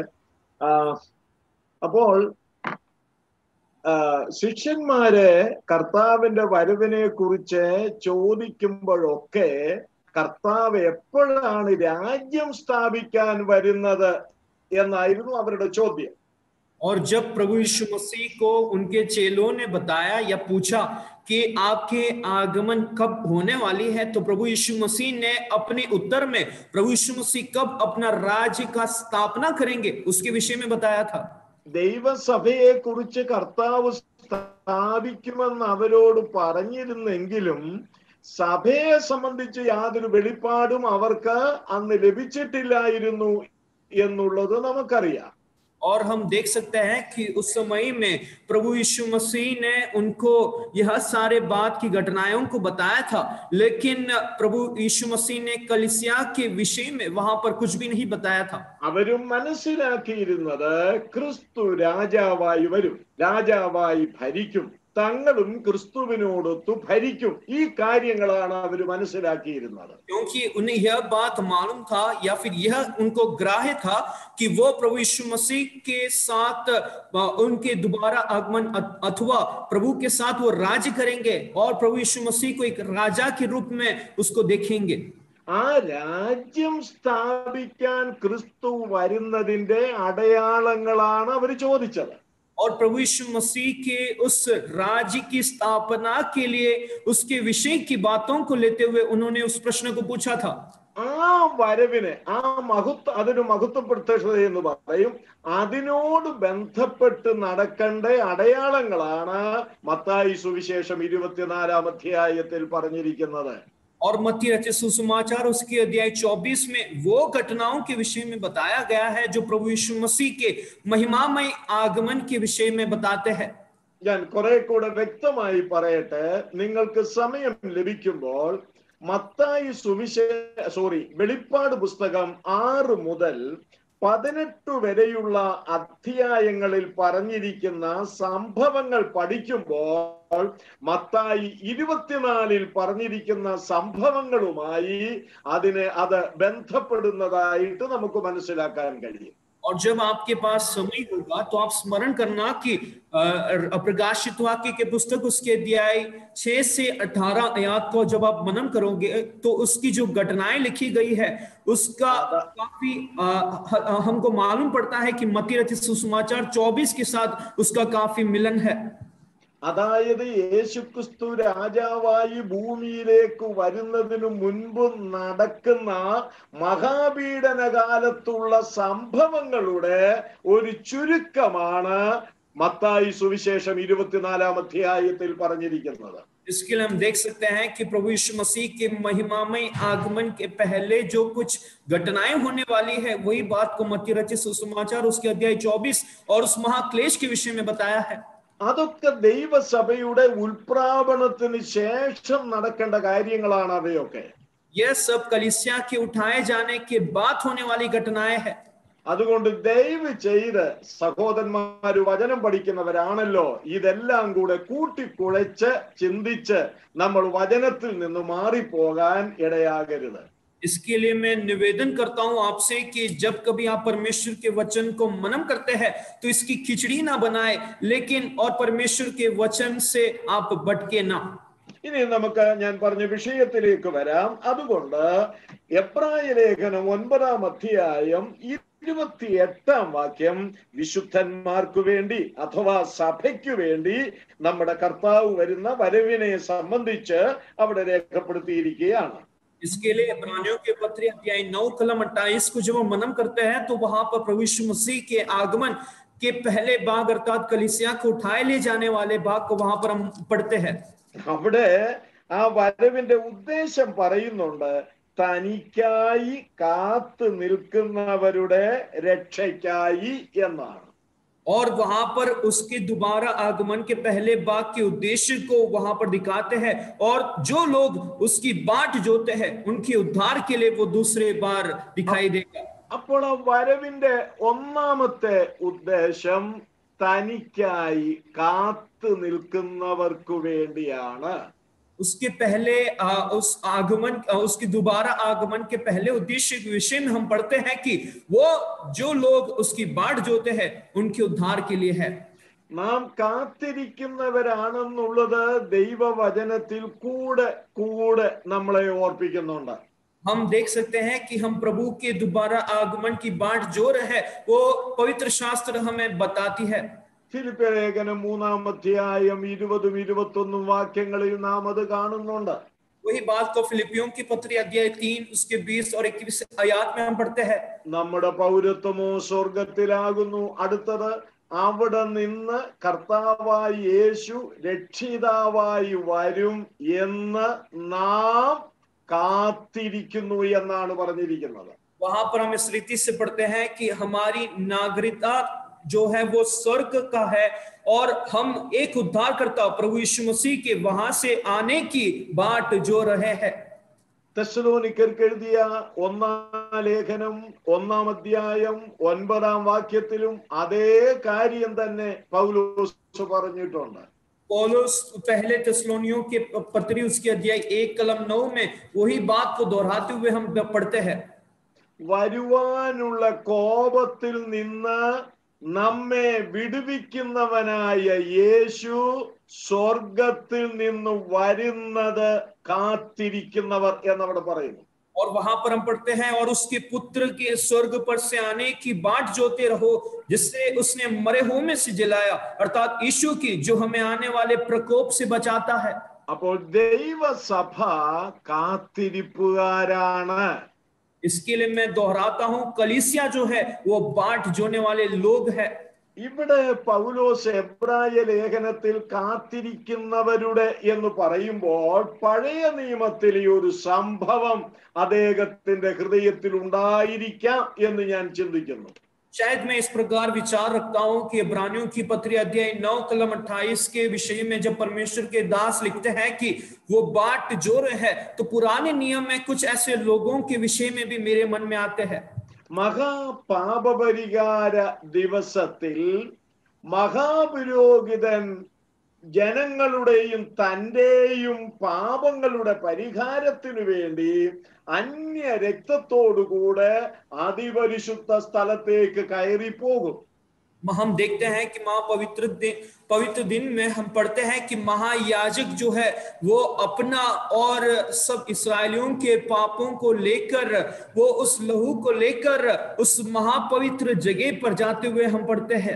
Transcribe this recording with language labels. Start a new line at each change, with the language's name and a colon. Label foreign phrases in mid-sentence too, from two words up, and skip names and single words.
Malayalam: അപ്പോൾ ശിഷ്യന്മാരെ കർത്താവിന്റെ വരവിനെ കുറിച്ച് ചോദിക്കുമ്പോഴൊക്കെ കർത്താവ് എപ്പോഴാണ് രാജ്യം സ്ഥാപിക്കാൻ വരുന്നത് എന്നായിരുന്നു അവരുടെ ചോദ്യം.
Hindi: और जब प्रभु यीशु मसीह को उनके चेलों ने बताया या पूछा कि आपके आगमन कब होने वाली है, तो प्रभु यीशु मसीह ने अपने उत्तर में प्रभु यीशु मसीह कब अपना राज्य का स्थापना करेंगे उसके विषय में बताया था।
Malayalam: ദൈവസഭയെ കുറിച്ച് കർത്താവ് സ്ഥാപിക്കുമെന്ന് അവരോട് പറഞ്ഞിരുന്നെങ്കിലും സഭയെ സംബന്ധിച്ച് യാതൊരു വെളിപ്പാടും അവർക്ക് അന്ന് ലഭിച്ചിട്ടില്ലായിരുന്നു എന്നുള്ളത് നമുക്കറിയാം.
Hindi: और हम देख सकते हैं कि उस समय में प्रभु यीशु मसीह ने उनको यह सारे बात की घटनाओं को बताया था, लेकिन प्रभु यीशु मसीह ने कलीसिया के विषय में वहां पर कुछ भी नहीं बताया था.
Malayalam: അവരും മനസ്സിലാക്കിയിരുന്നത് ക്രിസ്തു രാജാവായി വരും, രാജാവായി ഭരിക്കും, തങ്ങളും ക്രിസ്തുവിനോടൊത്തു ഭരിക്കും. ഈ കാര്യങ്ങളാണ് അവർ മനസ്സിലാക്കിയിരുന്നത്.
Hindi: क्योंकि उन्हें यह बात मालूम था या फिर यह उनको ग्राह्य था कि वो प्रभु यीशु मसीह के साथ उनके दोबारा आगमन अथवा प्रभु के साथ वो राज्य करेंगे और प्रभु यीशु मसीह को एक राजा के रूप में उसको देखेंगे.
Malayalam: ആ രാജ്യം സ്ഥാപിക്കാൻ ക്രിസ്തു വരുന്നതിന്റെ അടയാളങ്ങളാണ് അവർ ചോദിച്ചത്.
Hindi: और प्रभु यीशु मसीह के उस राज्य की स्थापना के लिए उसके विषय की बातों को लेते हुए उन्होंने उस प्रश्न को पूछा था.
Malayalam: ആ വരവിനെ അതിന് മഹത്വപ്രത്യക്ഷത എന്ന് പറയും. അതിനോട് ബന്ധപ്പെട്ട് നടക്കേണ്ട അടയാളങ്ങളാണ് മത്തായി സുവിശേഷം 24-ാം അധ്യായത്തിൽ പറഞ്ഞിരിക്കുന്നത്.
Hindi: और मत्ती रचित सुसमाचार उसके अध्याय 24 में वो घटनाओं के विषय में बताया गया है जो प्रभु यीशु मसीह के महिमामय आगमन के विषय में बताते हैं.
Malayalam: ഞാൻ കുറെ കൂടെ വ്യക്തമായി പറയട്ടെ, നിങ്ങൾക്ക് സമയം ലഭിക്കുമ്പോൾ മത്തായി വെളിപ്പാട് പുസ്തകം 6 മുതൽ 18 വരെയുള്ള അധ്യായങ്ങളിൽ പറഞ്ഞിരിക്കുന്ന സംഭവങ്ങൾ പഠിക്കുമ്പോൾ മത്തായി 24-ൽ പറഞ്ഞിരിക്കുന്ന സംഭവങ്ങളുമായി അത് ബന്ധപ്പെടുന്നതായിട്ട് നമുക്ക് മനസ്സിലാക്കാൻ കഴിയും.
Hindi: और जब आपके पास समय होगा तो आप स्मरण करना कि प्रकाशित वाक्य के पुस्तक उसके अध्याय 6 से 18 आयत को जब आप मनन करोगे तो उसकी जो घटनाएं लिखी गई है उसका काफी हमको मालूम पड़ता है कि मत्ती रचित सुसमाचार 24 के साथ उसका काफी मिलन है.
Malayalam: അതായത് യേശുക്രിസ്തു രാജാവായി ഭൂമിയിലേക്ക് വരുന്നതിനു മുൻപ് നടക്കുന്ന മഹാപീഡന കാലത്തുള്ള സംഭവങ്ങളുടെ ഒരു ചുരുക്കമാണ് മത്തായി സുവിശേഷം 24-ാം അധ്യായത്തിൽ പറഞ്ഞിരിക്കുന്നത്.
Hindi: इसके लिए हम देख सकते हैं कि प्रभु यीशु मसीह के महिमामय आगमन के पहले जो कुछ घटनाएं होने वाली है वही बात को मत्ती रचित सुसमाचार उसके अध्याय 24 और उस महाक्लेश के विषय में बताया है.
Malayalam: അതൊക്കെ ദൈവസഭയുടെ ഉൽപ്രാപണത്തിന് ശേഷം നടക്കേണ്ട കാര്യങ്ങളാണ് അവയൊക്കെ.
Hindi: यह सब कलीसिया के उठाए जाने के बाद होने वाली घटनाएं हैं.
Malayalam: അതുകൊണ്ട് ദയവ് ചെയ്ത് സഹോദരന്മാര് വചനം പഠിക്കുന്നവരാണല്ലോ, ഇതെല്ലാം കൂടെ കൂട്ടിക്കുഴച്ച് ചിന്തിച്ച് നമ്മൾ വചനത്തിൽ നിന്ന് മാറിപ്പോകാൻ ഇടയാകരുത്.
Hindi: इसके लिए मैं निवेदन करता हूं आपसे कि जब कभी आप परमेश्वर के वचन को मनन करते हैं तो इसकी खिचड़ी ना बनाए, लेकिन और परमेश्वर के वचन से आप भटके ना.
Malayalam: ഇനി നമുക്ക് ഞാൻ പറഞ്ഞ വിഷയത്തിലേക്ക് വരാം. അതുകൊണ്ട് എബ്രായ ലേഖനം 9-ാം അധ്യായം 28-ാം വാക്യം വിശുദ്ധന്മാർക്ക് വേണ്ടി അഥവാ സഭയ്ക്ക് വേണ്ടി നമ്മുടെ കർത്താവ് വരുന്ന വരവിനെ സംബന്ധിച്ച് അവിടെ രേഖപ്പെടുത്തിയിരിക്കുകയാണ്.
Hindi: इसके लिए इब्रानियों के पत्र अध्याय 9 कलम 28 को जब हम मनन करते हैं तो वहां पर प्रभु यीशु मसीह के आगमन के पहले भाग अर्थात कलीसिया को उठाए ले जाने वाले भाग को वहां पर हम पढ़ते हैं.
Malayalam: അവിടെ ആ വരവിന്റെ ഉദ്ദേശം പറയുന്നുണ്ട്, തനിക്കായി കാത്തു നിൽക്കുന്നവരുടെ രക്ഷയ്ക്കായി എന്നാണ്.
Hindi: और वहां पर उसके दोबारा आगमन के पहले भाग के उद्देश्य को वहां पर दिखाते हैं और जो लोग उसकी बाट जोते हैं उनके उद्धार के लिए वो दूसरे बार दिखाई देगा.
Malayalam: അപ്പോൾ വരവിന്റെ ഒന്നാമത്തെ ഉദ്ദേശം തനിക്കായി കാത്തു നിൽക്കുന്നവർക്കു വേണ്ടിയാണ്.
Hindi: उसके पहले उस आगमन उसके दोबारा आगमन के पहले उद्देश्य के विषय में हम पढ़ते हैं कि वो जो लोग उसकी बाट जोते हैं उनके उद्धार के लिए है.
Malayalam: നാം കാത്തിരിക്കുന്നവരാണെന്നുള്ളത് ദൈവവചനത്തിൽ കൂടെ കൂടെ നമ്മളെ ഓർപ്പിക്കുന്നുണ്ട്.
Hindi: हम देख सकते हैं कि हम प्रभु के दोबारा आगमन की बाट जो है वो पवित्र शास्त्र हमें बताती है।
Malayalam: ഫിലിപ്പിയ ലേഖനം 3-ാം അധ്യായം 20-21 വാക്യങ്ങളിൽ നാം അത് കാണുന്നുണ്ട്.
Hindi: वही बात को फिलिपियों की पत्री अध्याय 3 उसके 20 और 21 आयत में हम पढ़ते हैं।
Malayalam: നമ്മുടെ പൗരത്വമോ സ്വർഗത്തിലാകുന്നു, അടുത്തത് അവിടെ നിന്ന് കർത്താവായി യേശു രക്ഷിതാവായി വരും എന്ന് നാം കാത്തിരിക്കുന്നു എന്നാണ് പറഞ്ഞിരിക്കുന്നത്.
Hindi: वहां पर हम इस रीति से पढ़ते हैं कि हमारी नागरिकता जो है वो स्वर्ग का है और हम एक उद्धारकर्ता प्रभु यीशु मसीह के वहां से आने की बाट जो रहे हैं।
Malayalam: തെസ്സലോനിക്കർക്ക് എഴുതിയ 1-ാം ലേഖനം 1-ാം അധ്യായം 9-ാം വാക്യത്തിലും അതേ കാര്യം തന്നെ പൗലോസ് പറഞ്ഞിട്ടുണ്ട്.
Hindi: पौलुस पहले തെസ്സലോനിयों के पत्री उसके अध्याय 1:9 में वही बात को दोहराते हुए हम पढ़ते हैं।
Malayalam: വരുവാനുള്ള കോപത്തിൽ നിന്ന് നമ്മെ വിടുവിക്കുന്നവനായ യേശു സ്വർഗത്തിൽ നിന്ന് വരുന്നത് കാത്തിരിക്കുന്നവർ എന്നവിടെ പറയുന്നു.
Hindi: और वहां पर हम पढ़ते हैं और उसके पुत्र के स्वर्ग पर से आने की बाट जोते रहो जिससे उसने मरे हुओं में से जिलाया, अर्थात यीशु की जो हमें आने वाले प्रकोप से बचाता है।
Malayalam: അപ്പോൾ ദൈവസഭ കാത്തിരിപ്പുകാരാണ്.
Hindi: इसके लिए मैं दोहराता हूं, कलीसिया जो है वो बाट जोने वाले लोग है।
Malayalam: ഇവിടെ പൗലോസ് എബ്രായ ലേഖനത്തിൽ കാത്തിരിക്കുന്നവരുടെ എന്ന് പറയുമ്പോൾ പഴയ നിയമത്തിലെ ഒരു സംഭവം അദ്ദേഹത്തിന്റെ ഹൃദയത്തിൽ ഉണ്ടായിരിക്കാം എന്ന് ഞാൻ ചിന്തിക്കുന്നു.
Hindi: शायद मैं इस प्रकार विचार रखता हूं कि इब्रानियों की पत्री अध्याय 9:28 के विषय में जब परमेश्वर के दास लिखते हैं कि वो बाट जोर है, तो पुराने नियम में कुछ ऐसे लोगों के विषय में भी मेरे मन में आते हैं।
Malayalam: മഹാപാപപരിഹാര ദിവസത്തിൽ മഹാപുരോഹിതൻ ജനങ്ങളുടെയും തന്റെയും പാപങ്ങളുടെ പരിഹാരത്തിനു വേണ്ടി അന്യ രക്തത്തോടുകൂടെ അതിപരിശുദ്ധ സ്ഥലത്തേക്ക് കയറി പോകും.
Hindi: हम देखते हैं कि पवित्र दिन में हम पढ़ते हैं कि महायाजक जो है वो अपना और सब इस्राएलियों के पापों को लेकर वो उस लहू को लेकर उस महापवित्र जगह पर जाते हुए हम पढ़ते हैं।